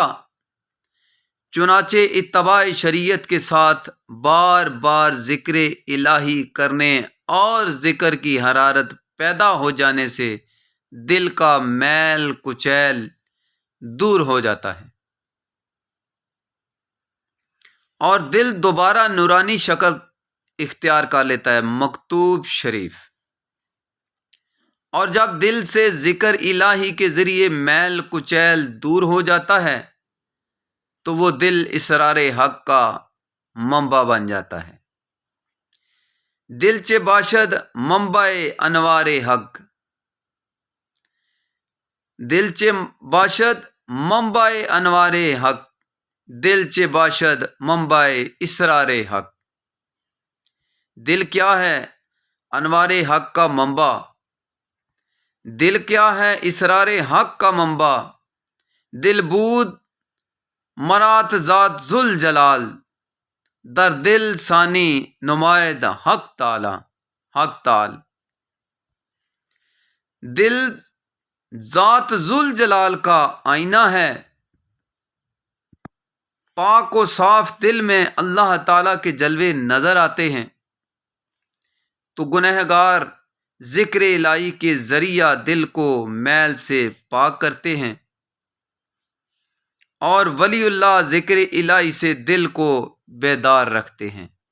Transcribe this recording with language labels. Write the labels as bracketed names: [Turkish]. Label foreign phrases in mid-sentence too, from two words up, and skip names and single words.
[Urdu] چنانچہ اتباع شریعت کے ساتھ بار بار ذکر الہی کرنے اور ذکر کی حرارت پیدا ہو جانے سے دل کا میل کچیل دور ہو جاتا ہے اور دل دوبارہ نورانی شکل اختیار کر لیتا ہے۔ مکتوب شریف: اور جب دل سے ذکر الہی کے ذریعے میل کچیل دور ہو جاتا ہے تو وہ دل اسرار حق کا منبع بن جاتا ہے۔ [Persian] دل چه باشد منبع انوار حق، دل چه باشد منبع انوار حق، دل چه باشد منبع اسرار حق۔ [Urdu] دل کیا ہے؟ انوار حق کا منبع۔ دل کیا ہے؟ اسرار حق کا منبع۔ [Persian] دل بود مرات ذات ذوالجلال، در دل ثانی نمائد حق تعالی، حق تعالی۔ [Urdu] دل ذات ذوالجلال کا آئینہ ہے۔ پاک و صاف دل میں اللہ تعالیٰ کے جلوے نظر آتے ہیں تو گنہگار ذکر الہی کے ذریعہ دل کو میل سے پاک کرتے ہیں، اور ولی اللہ ذکر الہی سے دل کو بیدار رکھتے ہیں۔